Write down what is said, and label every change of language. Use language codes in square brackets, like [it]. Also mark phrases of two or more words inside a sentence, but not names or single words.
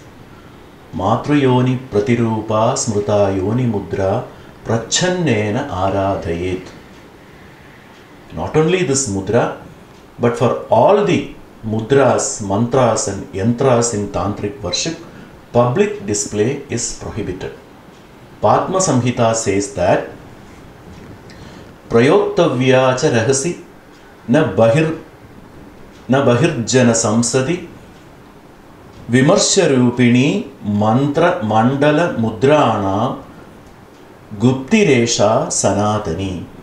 [sa] मातृयोनि प्रतिरूपा स्मृता योनि मुद्रा प्रच्छन्नेन आराधयेत्. [en] Not only this mudra, but for all the mudras, mantras and yantras in Tantric worship, public display is prohibited. [sa] Padma Samhita [en] says that [sa] प्रयोक्तव्या च रहसि न बहिर्जन संसदि विमर्श रूपिणी मन्त्र मण्डल मुद्राणां गुप्तिरेषा सनातनी.